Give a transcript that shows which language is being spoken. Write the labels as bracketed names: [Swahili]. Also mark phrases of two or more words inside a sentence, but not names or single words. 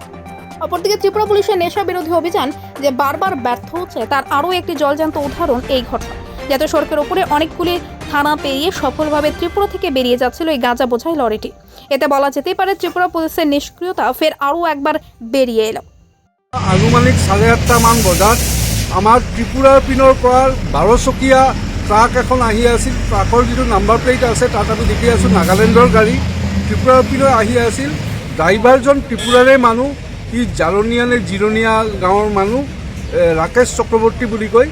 [Bangla] অপরদিকে ত্রিপুরা পুলিশের নেশা বিরোধী অভিযান যে বারবার ব্যর্থ হচ্ছে তার আরও একটি জলজ্যান্ত উদাহরণ এই ঘটনা। যাতে সড়কের উপরে অনেকগুলি থানা পেরিয়ে সফলভাবে ত্রিপুরা থেকে বেরিয়ে যাচ্ছিল এই গাঁজা বোঝাই লরিটি। এতে বলা যেতেই পারে ত্রিপুরা পুলিশের নিষ্ক্রিয়তা ফের আরও একবার বেরিয়ে এলো। [Assamese] আনুমানিক 8:30 মান বজাত আমাৰ ত্ৰিপুৰাৰ পিনৰ পৰা 12 চকীয়া ট্ৰাক এখন আহি আছিল। ট্ৰাকৰ যিটো নাম্বাৰ প্লেট আছে তাত আমি দেখি আছোঁ নাগালেণ্ডৰ গাড়ী ত্ৰিপুৰাৰ পিনৰ আহি আছিল। ড্ৰাইভাৰজন ত্ৰিপুৰাৰে মানুহ, সি জাৰনীয়া নে জিৰণীয়া গাঁৱৰ মানুহ, ৰাকেশ চক্ৰৱৰ্তী বুলি কয়।